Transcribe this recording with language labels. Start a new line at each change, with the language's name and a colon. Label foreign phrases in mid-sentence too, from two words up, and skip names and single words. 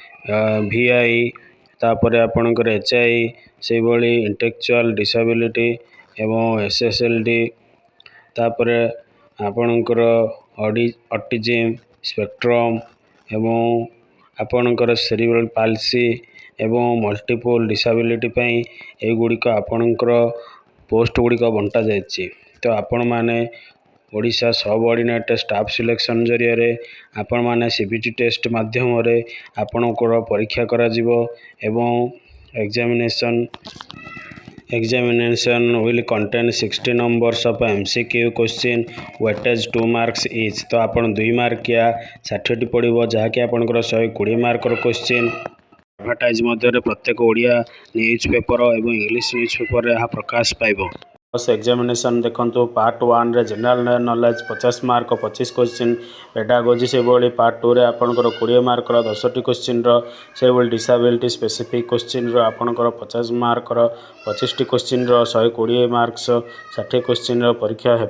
Odia: VI, ତାପରେ ଆପଣଙ୍କର HI, ସେଇଭଳି
English: intellectual disability
Odia: ଏବଂ SSLD, ତାପରେ ଆପଣଙ୍କର
English: autism spectrum
Odia: ଏବଂ ଆପଣଙ୍କର
English: cerebral palsy
Odia: ଏବଂ
English: multiple disability
Odia: ପାଇଁ ଏଗୁଡ଼ିକ ଆପଣଙ୍କର ପୋଷ୍ଟ ଗୁଡ଼ିକ ବଣ୍ଟା ଯାଇଛି। ତ ଆପଣମାନେ ଓଡ଼ିଶା ସବଅର୍ଡ଼ିନେଟ୍ ଷ୍ଟାଫ୍ ସିଲେକ୍ସନ୍ ଜରିଆରେ ଆପଣମାନେ CBT ଟେଷ୍ଟ ମାଧ୍ୟମରେ ଆପଣଙ୍କର ପରୀକ୍ଷା କରାଯିବ ଏବଂ
English: examination will contain 60 numbers of MCQ question weightage 2 marks each।
Odia: ତ ଆପଣ 2 ମାର୍କିଆ 60ଟି ପଡ଼ିବ, ଯାହାକି ଆପଣଙ୍କର 120 ମାର୍କର କ୍ୱେଶ୍ଚିନ୍। ଆଡ଼ଭର୍ଟାଇଜ୍ ମଧ୍ୟରେ ପ୍ରତ୍ୟେକ ଓଡ଼ିଆ
English: news paper
Odia: ଏବଂ
English: English news paper
Odia: ଏହା ପ୍ରକାଶ ପାଇବ। ଏକ୍ଜାମିନେସନ୍ ଦେଖନ୍ତୁ ପାର୍ଟ 1ରେ
English: general knowledge 50 mark 25 question,
Odia: ପେଡାଗୋଜି ସେଇଭଳି ପାର୍ଟ 2ରେ ଆପଣଙ୍କର 20 ମାର୍କର 10ଟି କ୍ୱେଶ୍ଚିନ୍ର, ସେଇଭଳି
English: disability specific question
Odia: ଆପଣଙ୍କର 50 ମାର୍କର 25ଟି କ୍ୱେଶ୍ଚିନ୍ର
English: 120 marks 60 question
Odia: ପରୀକ୍ଷା ହେବ।